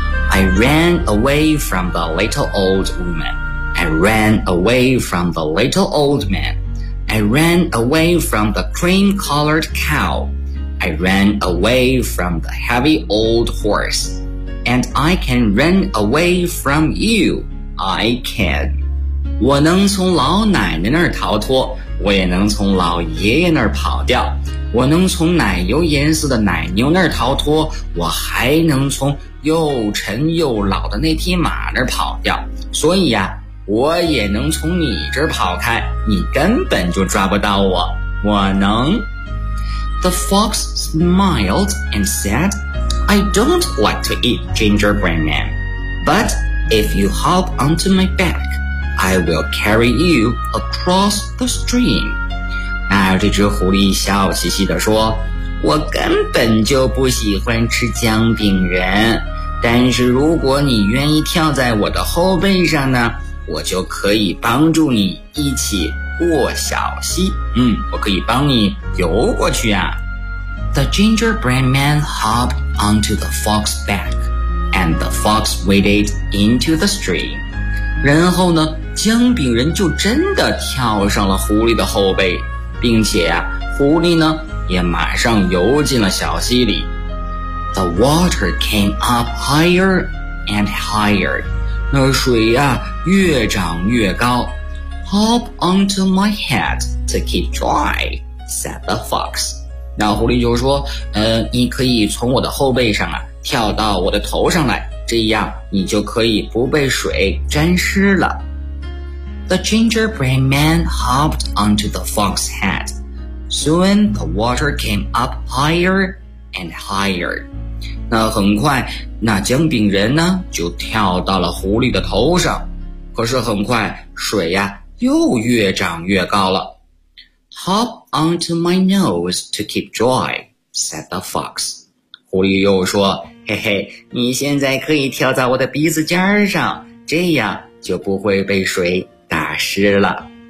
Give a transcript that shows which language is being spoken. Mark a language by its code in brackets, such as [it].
[en] I ran away from the little old woman. I ran away from the little old man. I ran away from the cream-colored cow. I ran away from the heavy old horse. And I can run away from you. I can. [zh] 我能从老奶奶那儿逃脱，我也能从老爷爷那儿跑掉。我能从奶油颜色的奶牛那儿逃脱，我还能从又沉又老的那匹马那儿跑掉。所以呀，我也能从你这儿跑开，你根本就抓不到我，我能。 [en] The fox smiled and said, I don't like to eat gingerbread man, but if you hop onto my back, I will carry you across the stream. [zh] 那这只狐狸笑嘻嘻地说，我根本就不喜欢吃姜饼人，但是如果你愿意跳在我的后背上呢，我就可以帮助你一起过小溪。我可以帮你游过去啊。 [en] The gingerbread man hopped onto the fox's back, and the fox waded into the stream. [zh] 然后呢，姜饼人就真的跳上了狐狸的后背，并且啊，狐狸呢，也马上游进了小溪里。 [en] The water came up higher and higher. [zh] 那水呀、越涨越高。 [en] Hop onto my head to keep dry, said the fox. [zh] 那狐狸就说，你可以从我的后背上啊跳到我的头上来，这样你就可以不被水沾湿了。 [en] The gingerbread man hopped onto the fox's head. Soon the water came up higher and higher. [zh] 那很快，那姜饼人呢，就跳到了狐狸的头上。可是很快，水呀，又越涨越高了。 [en] Hop onto my nose to keep dry, said the fox. [zh] 狐狸又说，嘿嘿，你现在可以跳在我的鼻子尖上，这样就不会被水打湿了。